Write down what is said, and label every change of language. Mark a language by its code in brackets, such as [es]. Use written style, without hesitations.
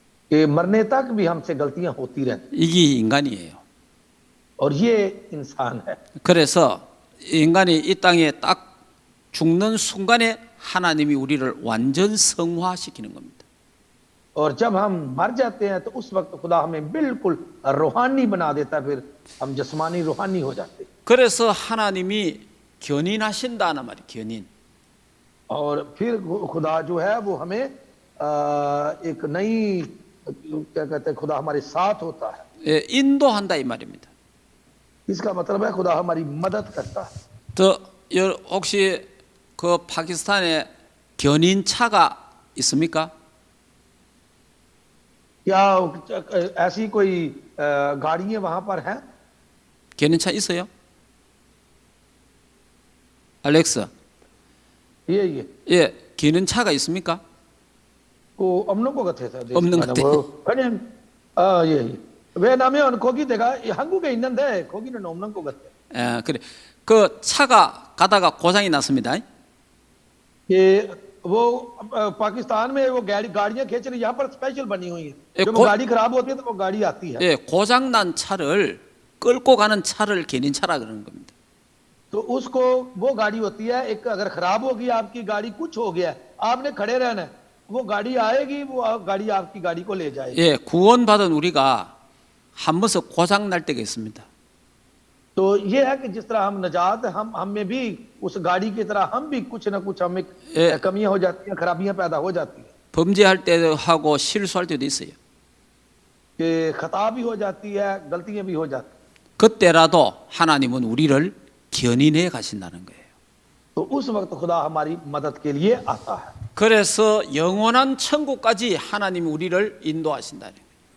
[hi] कि मरने तक भी हमसे गलतियां होती रहती, [ko] 이게 인간이에요. [hi] और ये इंसान है। [ko] 그래서 인간이 이 땅에 딱 죽는 순간에 하나님이 우리를 완전 성화시키는 겁니다. [hi] और जब हम मर जाते हैं तो उस वक्त खुदा हमें बिल्कुल रूहानी बना देता है, फिर हम जिस्मानी रूहानी हो जाते हैं। [ko] 그래서 하나님이 견인하신다는 말이 견인. [hi] और फिर खुदा जो है वो हमें एक नई, क्या कहते हैं, खुदा हमारे साथ होता है। [ko] 예, 인도한다 이 말입니다. [hi] इसका मतलब है खुदा हमारी मदद करता है। [ko] 또 혹시 그 파키스탄에 견인차가 있습니까? [hi] क्या ऐसी कोई गाड़ियां वहां पर हैं? [ko] 견인차 있어요? 알렉스, [hi] ये [ko] 예, 견인차가 있습니까? को 없는 것 같아서 없는 것 같아요. 그냥 예. 왜냐면 거기다가 한국에 있는데 거기는 없는 것 같아요. 예, 그래. 그 차가 가다가 고장이 났습니다. [hi] कि वो पाकिस्तान में वो गाड़ियां खींच रही, यहाँ पर स्पेशल बनी हुई है। एक जब वो गाड़ी खराब होती है तो वो गाड़ी आती है। [ko] 예, 고장난 차를 끌고 가는 차를 견인차라 그러는 겁니다. [hi] तो उसको वो गाड़ी होती है, एक अगर खराब होगी आपकी गाड़ी, कुछ हो गया, आपने खड़े रहना है, वो गाड़ी आएगी, वो गाड़ी आपकी गाड़ी को ले जाएगी। [ko] 예, 구원받은 우리가 한 번씩 고장 날 때가 있습니다. [hi] तो ये है कि जिस तरह हम नजात, हम में भी उस गाड़ी की तरह हम भी कुछ ना कुछ हमें कमियां हो जाती हैं, खराबियां पैदा हो जाती हैं, [ko] 범죄할 때도 하고 실수할 때도 있어요. [hi] कि खता भी हो जाती है, गलतियां भी हो जाती हैं। [ko] 그때라도 하나님은 우리를 견인해 가신다는 거예요. [hi] तो उस वक्त खुदा हमारी मदद के लिए आता है। [ko] 그래서 영원한 천국까지 하나님이 우리를 인도하신다는 거예요.